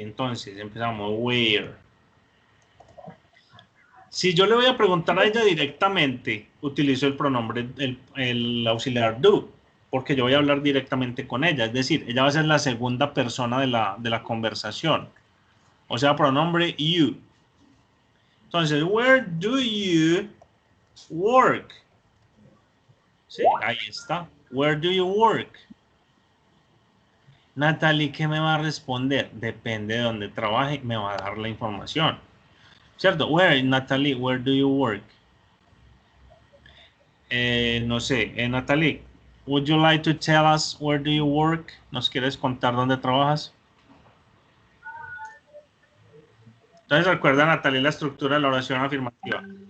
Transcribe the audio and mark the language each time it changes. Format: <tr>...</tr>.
<es>Entonces, empezamos, where. Si yo le voy a preguntar a ella directamente, utilizo el pronombre, el auxiliar do, porque yo voy a hablar directamente con ella. Es decir, ella va a ser la segunda persona de la conversación. O sea, pronombre you. Entonces,</es> <en>where do you work?</en> <es>Sí, ahí está.</es> <en>Where do you work?</en> <es>Natalie, ¿qué me va a responder? Depende de dónde trabaje, me va a dar la información. ¿Cierto?</es> <en>Where, Natalie, where do you work?</en> <es>No sé,</es> <en>Natalie, would you like to tell us where do you work?</en> <es>¿Nos quieres contar dónde trabajas? Entonces recuerda, Natalie, la estructura de la oración afirmativa.</es>